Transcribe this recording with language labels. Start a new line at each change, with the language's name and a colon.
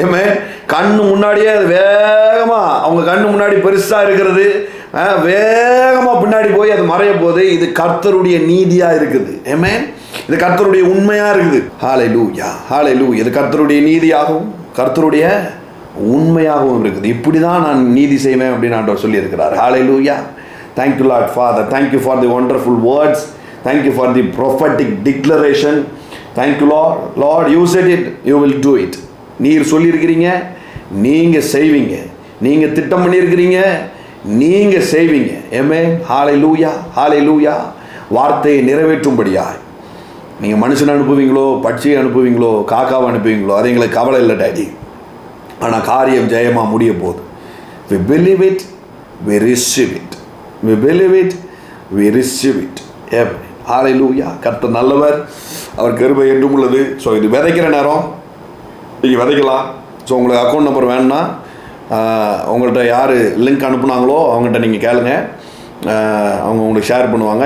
Tamil: ஏமே கண்ணு முன்னாடியே அது வேகமாக, அவங்க கண்ணு முன்னாடி பெருசாக இருக்கிறது வேகமாக பின்னாடி போய் அது மறைய போகுது. இது கர்த்தருடைய நீதியாக இருக்குது. ஏமே இது கர்த்தருடைய உண்மையாக இருக்குது. ஹல்லேலூயா, ஹல்லேலூயா. இது கர்த்தருடைய நீதியாகவும் கர்த்தருடைய உண்மையாகவும் இருக்குது. இப்படி தான் நான் நீதி செய்வேன் அப்படின்னு ஆண்டவர் சொல்லியிருக்கிறார்.
English: Hallelujah. Thank you, Lord Father. Thank you for the wonderful words. Thank you for the prophetic declaration. Thank you, Lord. Lord, you said it, you will do it.
Tamil: நீர் சொல்லியிருக்கிறீங்க, நீங்கள் செய்வீங்க. நீங்கள் திட்டம் பண்ணியிருக்கிறீங்க, நீங்கள் செய்வீங்க. ஆமென். ஹல்லேலூயா, ஹல்லேலூயா. வார்த்தையை நிறைவேற்றும்படியாய் நீங்கள் மனுஷனை அனுப்புவீங்களோ, பட்சியை அனுப்புவீங்களோ, காக்காவை அனுப்புவீங்களோ, அது எங்களுக்கு கவலை இல்லை டாடி. ஆனால் காரியம் ஜெயமாக முடிய போகுது.
English: We believe it, we receive it. We believe it, we receive it.
Tamil: ஹல்லேலூயா. கர்த்தர் நல்லவர், அவர் கிருபை என்றும் உள்ளது. ஸோ இது விதைக்கிற நேரம், நீங்கள் விதைக்கலாம். ஸோ உங்களுக்கு அக்கௌண்ட் நம்பர் வேணும்னா உங்கள்கிட்ட யார் லிங்க் அனுப்புனாங்களோ அவங்கள்ட்ட நீங்கள் கேளுங்க, அவங்க உங்களுக்கு ஷேர் பண்ணுவாங்க.